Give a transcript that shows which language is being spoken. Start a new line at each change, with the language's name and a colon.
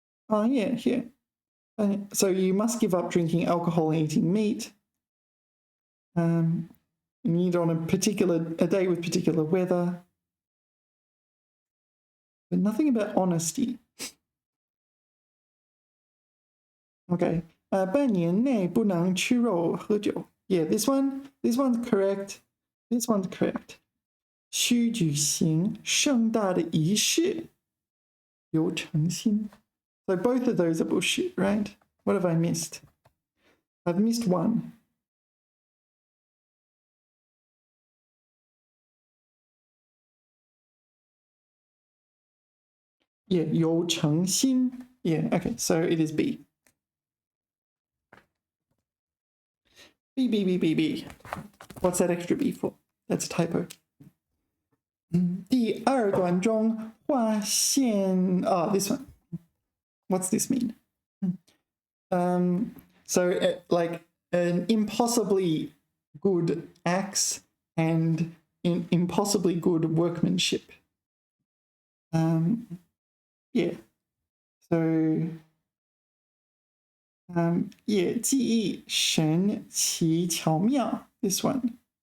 English: Oh, yeah, here. So you must give up drinking alcohol and eating meat. You need on a day with particular weather. But nothing about honesty. Okay.
Chinese: 半年内不能吃肉喝酒
English: Yeah, this one's correct. This one's correct.
Chinese: 需举行盛大的仪式，有诚心。
English: So both of those are bullshit, right? What have I missed? I've missed one. Yeah,
Chinese: 有诚心
English: Yeah, okay, so it is B. B. What's that extra B for? That's a typo.
Chinese: 第二段中划线
English: this one. What's this mean? So like an impossibly good axe and impossibly good workmanship. Yeah. So yeah,
Chinese: 技艺神奇巧妙
English: This one.